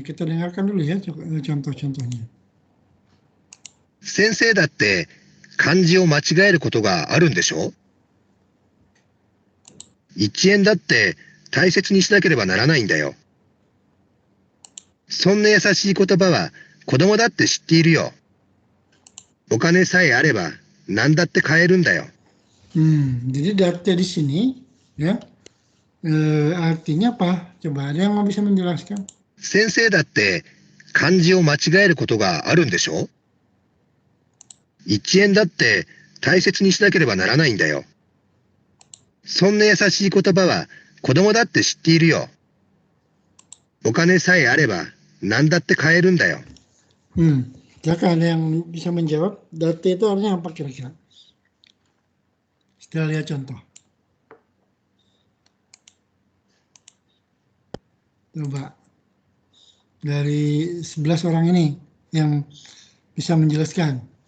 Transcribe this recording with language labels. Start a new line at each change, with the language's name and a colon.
Indonesian: Kita dengarkan dulu ya contoh-contohnya.
Japanese: 先生だって漢字を間違えることがあるんでしょ？ 1円だって大切にしなければならないんだよ。そんな優しい言葉は子供だって知っているよ。お金さえあれば何だって買えるんだよ。
Indonesian: Jadi date di sini ya artinya apa? Coba ada yang mau bisa menjelaskan?
Japanese: 先生だって漢字を間違えることがあるんでしょ？ 1円だって大切にしなければならないんだよ。そんな優しい言葉は子供だって知っているよ。お金さえあれば何だって買えるんだよ。
Indonesian: Silakan ada yang bisa menjawab. Date itu artinya apa kira-kira? Setelah lihat contoh. Coba. Dari 11 orang ini yang bisa menjelaskan.